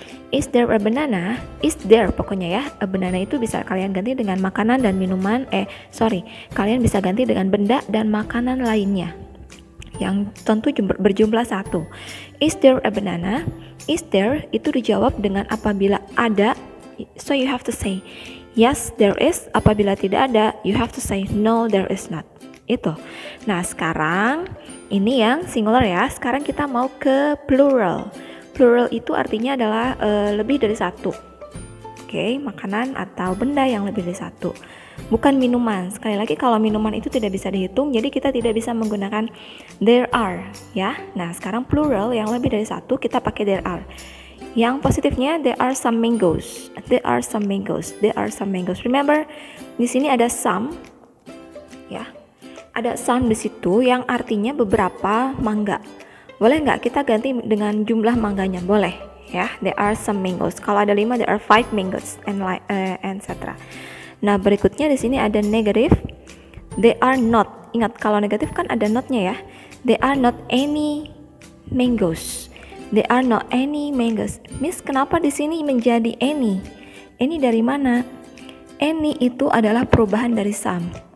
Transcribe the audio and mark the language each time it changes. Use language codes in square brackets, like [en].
[en] Is there a banana? Is there [id] pokoknya ya. A banana itu bisa kalian ganti dengan makanan dan minuman. Kalian bisa ganti dengan benda dan makanan lainnya yang tentu berjumlah satu. [en] Is there a banana? Is there [id] itu dijawab dengan apabila ada. [en] So you have to say yes, there is. [id] Apabila tidak ada, [en] you have to say no, there is not. [id] Itu. Nah, sekarang ini yang singular ya. Sekarang kita mau ke plural. Plural itu artinya adalah lebih dari satu. Oke, makanan atau benda yang lebih dari satu. Bukan minuman. Sekali lagi kalau minuman itu tidak bisa dihitung, jadi kita tidak bisa menggunakan there are, ya. Nah, sekarang plural yang lebih dari satu kita pakai there are. Yang positifnya [en] there are some mangoes. There are some mangoes. There are some mangoes. Remember, [id] di sini ada some, ya. Ada some di situ yang artinya beberapa mangga. Boleh nggak kita ganti dengan jumlah mangganya? Boleh, ya. [en] There are some mangoes. [id] Kalau ada 5, [en] there are 5 mangoes, and etc. [id] Nah, berikutnya di sini ada [en] negative. They are not. [id] Ingat, kalau negatif kan ada not-nya ya. [en] They are not any mangoes. There are not any mangoes. [id] Miss, kenapa di sini menjadi any? Any dari mana? Any itu adalah perubahan dari some.